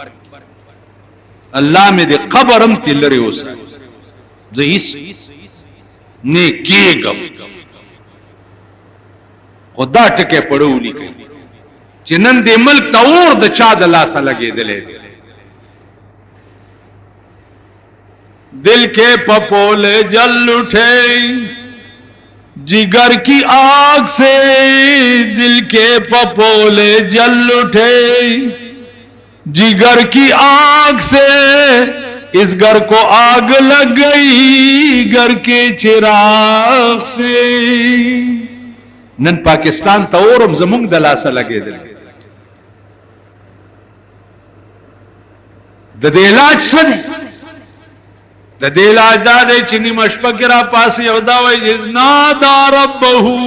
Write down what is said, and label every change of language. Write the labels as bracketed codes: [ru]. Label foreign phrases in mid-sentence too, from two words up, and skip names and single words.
[ps] الله مې د قبر هم تې لرې وساتي زه هیڅ نه کېږم خو دا ټکې پړه ولیکئ چې نن دې ملک ته اور د چا د لاسه لګېدلی دی [ur] دل کے پپولے جل اٹھے جگر کی آگ سے دل کے پپولے جل اٹھے جگر کی آگ سے اس گھر کو آگ لگ گئی گھر کے چراغ سے [ps] نن پاکستان ته اورم زمونږ د لاسه لګېدل د دې علاج څه دی د دې علاج دا دی چې نیمه شپه کې را پاسې یو دا وایي نادا ربه